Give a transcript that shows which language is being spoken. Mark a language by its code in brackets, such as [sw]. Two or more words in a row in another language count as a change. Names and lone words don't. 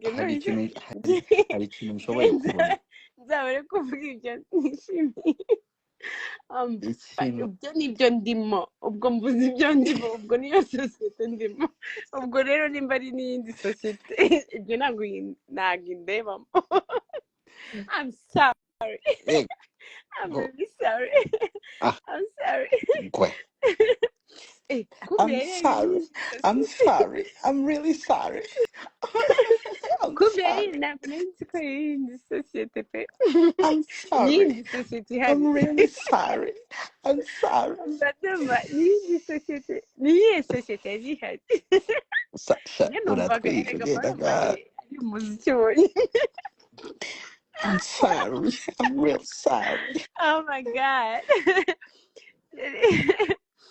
[rw] hari ikintu nshoboye kubona, nzabare kuvuga ibyo nishimiye. Ibyo nibyo ndimo, ubwo mvuze ibyo ndimo, ubwo niyo sosiyete ndimo, ubwo rero nimba ari n'iyindi sosiyete ibyo ntabwo indebamo. [en] I'm sorry. I'm really sorry. I'm sorry. I'm sorry. I'm really sorry. [rw] ntabwo nzi ko yindi sosiyete pe. [en] I'm sorry. [rw] Yindi sosiyete ihari. [en] I'm really sorry. I'm sorry. [rw] Ndumva yindi sosiyete, niyihe sosiyete yari ihari? Uratwika ugenda ari umuziki wonyine. [en] I'm sorry. I'm real sorry. Oh my God.